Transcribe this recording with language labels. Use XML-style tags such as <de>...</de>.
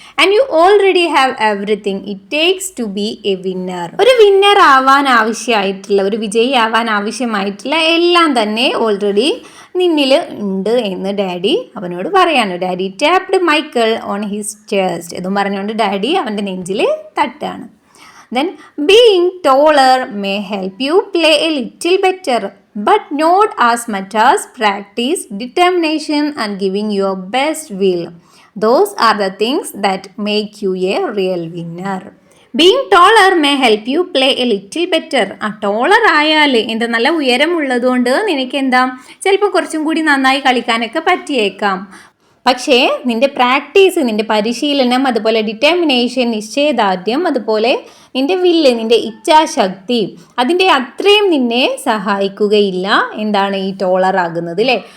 <en>And you already have everything it takes to be a winner.</en> <ml>ഒരു winner ആവാൻ ആവശ്യമായിട്ടുള്ള, ഒരു വിജയി ആവാൻ ആവശ്യമായിട്ടുള്ള എല്ലാം തന്നെ ഓൾറെഡി നിന്നിൽ ഉണ്ട് എന്ന് ഡാഡി അവനോട് പറയാണ്.</ml> <en>Daddy tapped Michael on his chest.</en> <ml>ഇതും പറഞ്ഞുകൊണ്ട് ഡാഡി അവൻ്റെ നെഞ്ചിൽ തട്ടാണ്.</ml> <en>Then being taller may help you play a little better, but not as much as practice, determination and giving your best will. Those are the things that make you a real winner. Being taller may help you play a little better.</en> <ml>ടോളർ ആയാൽ നല്ല ഉയരമുള്ളതുകൊണ്ട് നിനക്ക് ചിലപ്പോൾ കുറച്ചും കൂടി നന്നായി കളിക്കാനൊക്കെ പറ്റിയേക്കാം. പക്ഷേ നിന്റെ പ്രാക്ടീസ്, നിന്റെ പരിശീലനം, അതുപോലെ ഡിറ്റർമിനേഷൻ, നിശ്ചയദാർഢ്യം, അതുപോലെ നിന്റെ വില്ല്, നിന്റെ ഇച്ഛാശക്തി, അതിൻ്റെ അത്രയും നിന്നെ സഹായിക്കുകയില്ല ഈ ടോളർ ആകുന്നത് അല്ലേ.</ml>